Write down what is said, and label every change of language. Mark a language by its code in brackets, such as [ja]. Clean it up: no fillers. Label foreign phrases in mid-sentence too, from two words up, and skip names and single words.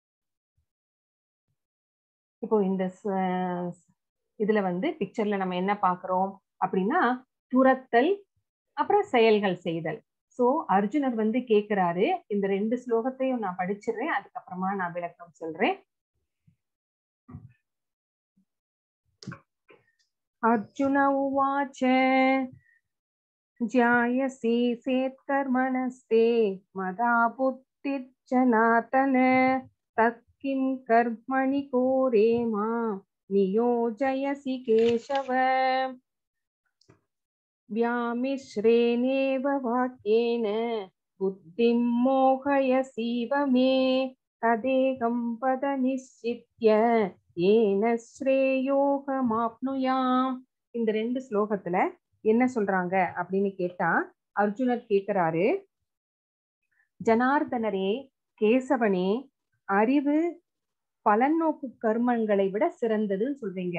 [ta] இப்போ இந்த இதுல பிக்சர்ல நம்ம என்ன பாக்குறோம் அப்படின்னா துரத்தல், அப்புறம் செயல்கள் செய்தல். சோ அர்ஜுனர் கேக்குறாரு. இந்த 2 ஸ்லோகத்தையும் நான் படிச்சிடுறேன், அதுக்கப்புறமா நான் விளக்கம் சொல்றேன். [sa] अर्जुन उवाच ज्यायसि सेत्कर्मणस्ते मदा बुद्धिर्जनार्दन तत्किं कर्मणि कोरे मां नियोजयसि केशव व्यामिश्रेणेव वाक्येन बुद्धिं मोहयसीव मे तदेकं पद निश्चित्य येन श्रेयोऽहमाप्नुयाम्. [ta] இந்த 2 ஸ்லோகத்துல என்ன சொல்றாங்க அப்படின்னு கேட்டா, அர்ஜுனர் கேட்கிறாரு, ஜனார்தனரே, கேசவனே, அறிவு பலநோக்கு கர்மங்களை விட சிறந்ததுன்னு சொல்றீங்க.